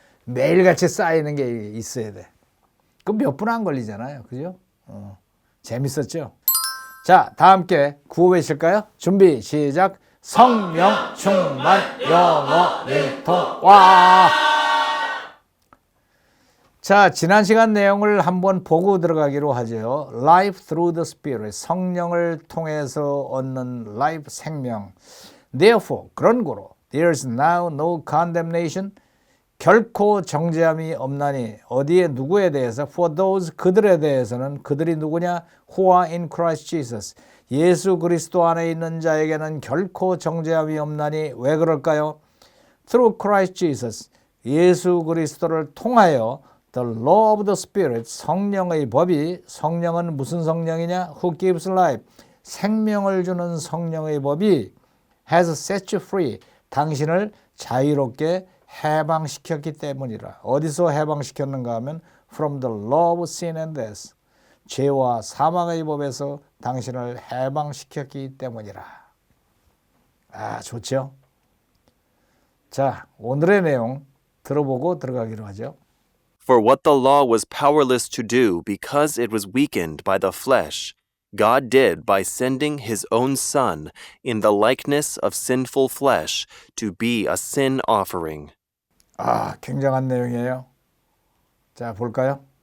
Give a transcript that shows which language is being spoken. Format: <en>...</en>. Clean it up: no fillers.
<ko>매일같이 쌓이는 게 있어야 돼. 그럼 몇 분 안 걸리잖아요. 그죠? 재밌었죠? 자, 다 함께 구호 외칠까요? 준비, 시작. 성령 충만 영어 일통 와. 자, 지난 시간 내용을 한번 보고 들어가기로 하죠.</ko> <en>Life through the Spirit,</en> <ko>성령을 통해서 얻는</ko> <en>life, 생명.</en> <ko>Therefore, 그런 고로</ko> <en>there's now no condemnation,</en> <ko>결코 정죄함이 없나니 어디에 누구에 대해서</ko> <en>for those</en> <ko>그들에 대해서는 그들이 누구냐?</ko> <en>who are in Christ Jesus.</en> <ko>예수 그리스도 안에 있는 자에게는 결코 정죄함이 없나니 왜 그럴까요?</ko> <en>Through Christ Jesus,</en> <ko>예수 그리스도를 통하여</ko> <en>the law of the Spirit,</en> <ko>성령의 법이, 성령은 무슨 성령이냐?</ko> <en>Who gives life,</en> <ko>생명을 주는 성령의 법이</ko> <en>has set you free,</en> <ko>당신을 자유롭게 해방시켰기 때문이라. 어디서 해방시켰는가 하면</ko> <en>from the law of sin and death,</en> <ko>죄와 사망의 법에서 당신을 해방시켰기 때문이라. 아, 좋죠? 자, 오늘의 내용 들어보고 들어가기로 하죠.</ko> <en>For what the law was powerless to do because it was weakened by the flesh, God did by sending his own Son in the likeness of sinful flesh to be a sin offering.</en> <ko>아, 굉장한 내용이에요. 자, 볼까요?</ko>